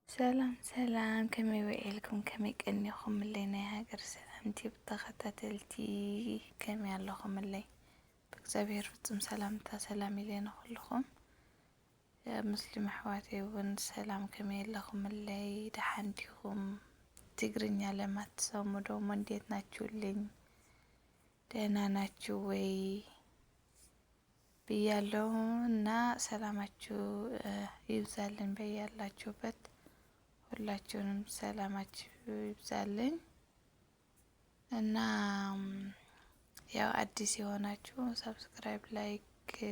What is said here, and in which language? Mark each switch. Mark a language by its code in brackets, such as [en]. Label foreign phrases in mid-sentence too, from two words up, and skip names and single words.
[ti] ሰላም ከመይ ውዒልኩም ከመይ ቀኒኹምለይ ናይ ሃገር ሰላምቲ ብተኸታተልቲ ከመይ ኣለኹምለይ ብእግዚአብሔር ፍጹም ሰላምታ ሰላም ኢለይ ንኹልኹም ሙስሊም ኣሕዋተይ እውን ሰላም ከመይ ኣለኹምለይ ደሓን ዲኹም [am] ትግርኛ ለማትሰሙ ደግሞ እንዴት ናችሁልኝ ደህና ናችሁ ወይ ብያለሁ እና ሰላማችሁ ይብዛልን በያላችሁበት ሁላችሁንም ሰላማችሁ ይብዛልኝ እና ያው አዲስ የሆናችሁ [en] subscribe like